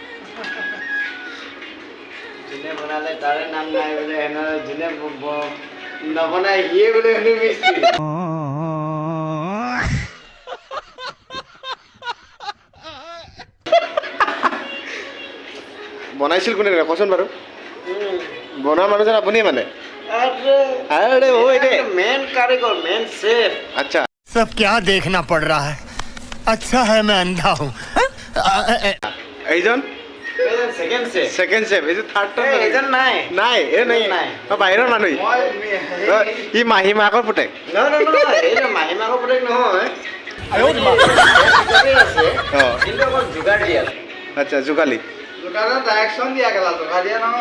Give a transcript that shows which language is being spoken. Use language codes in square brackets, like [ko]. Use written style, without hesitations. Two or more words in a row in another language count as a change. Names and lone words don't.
[as] যোনে বনালে তাৰে নাম নাই বোলে যোনে নবনাই সিয়ে বোলে হেনো মিস্ত্ৰী বনাইছিল কোনে কচোন বাৰু বনোৱা মানুহজন আপুনিয়ে মানে [hi] अरे वो मेन कारीगर [en] main chef [as] আচ্ছা [hi] सब क्या देखना पड़ रहा है अच्छा है मैं अंधा हूँ [as] এইজন [en] second chef second chef [as] এইটো থাৰ্ড এজন নাই নাই এই নাই নাই। বাহিৰৰ মানুহ ই মাহী মাকৰ পুতেক এইটো মাহীমাকৰ পুতেক নহয় আছে অঁ কিন্তু অকল যোগাৰ দিয়া আচ্ছা যোগালী যোগাৰৰ ডাইৰেকশ্যন দিয়া গেলা যোগাৰ দিয়া নহয়